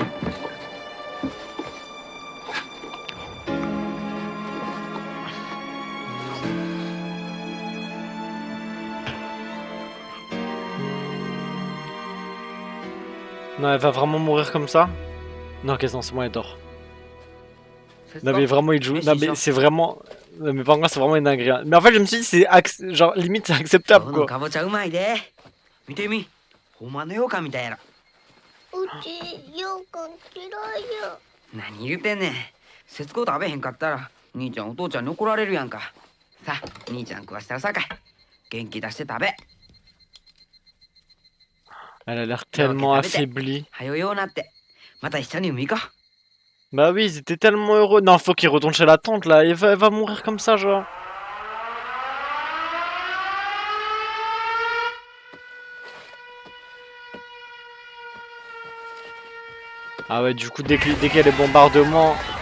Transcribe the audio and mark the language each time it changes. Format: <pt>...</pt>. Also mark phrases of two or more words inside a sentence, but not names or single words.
<fr>Non, elle va vraiment mourir comme ça? Non, qu'est-ce que c'est moi, elle dort. Non mais vraiment il joue, non mais c'est vraiment... Non mais par contre c'est vraiment une dinguerie. Mais en fait je me suis dit c'est genre limite c'est acceptable quoi.</fr> <ja>かぼちゃうまいで見てみほんまの羊羹みたいやろうち羊羹嫌いや。何言うてんねん節子食べへんかったら兄ちゃんお父ちゃんに怒られるやんかさあ兄ちゃん食わしたらさかい元気出して食べ</ja> <fr>Elle a l'air tellement affaiblie.</fr> <ja>はよようなってまた一緒に海行こう</ja> <fr>Bah oui, ils étaient tellement heureux. Non, faut qu'il retourne chez la tante là. Elle va mourir comme ça, genre. Ah ouais, du coup, dès qu'il y a des bombardements...</fr>